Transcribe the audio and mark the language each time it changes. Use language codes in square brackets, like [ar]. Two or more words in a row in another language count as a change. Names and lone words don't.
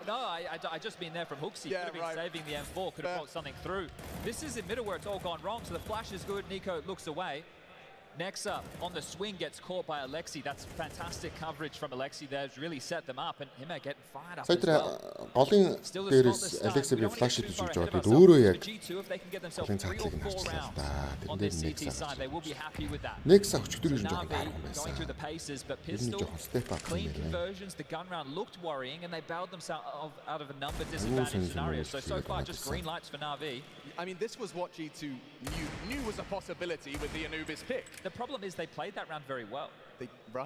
[en] No, I just mean there from Hooksy. Yeah, could have been saving the M4, could have put something through. This is in middle where it's all gone wrong, so the flash is good. Nico looks away. Next up, on the swing, gets caught by Alexi. That's fantastic coverage from Alexi there. Really set them up, and him getting fired up as well. [mn] Голын дээрээс Алекси би флаш хийж өгч байгаа. Тэгээд өөрөө яг голын цаатлыг нь харчлаа да. [en] On this CT side, they will be happy with that. [mn] Next өчтөр ирж байгаа юм байна. [en] Going through the paces, but pistol, clean conversions. The gun round looked worrying, and they bailed themselves out of a number of disadvantaged scenarios. So far, just green lights for Na'Vi. I mean, this was what G2 knew was a possibility with the Anubis pick. The problem is they played that round very well. Right.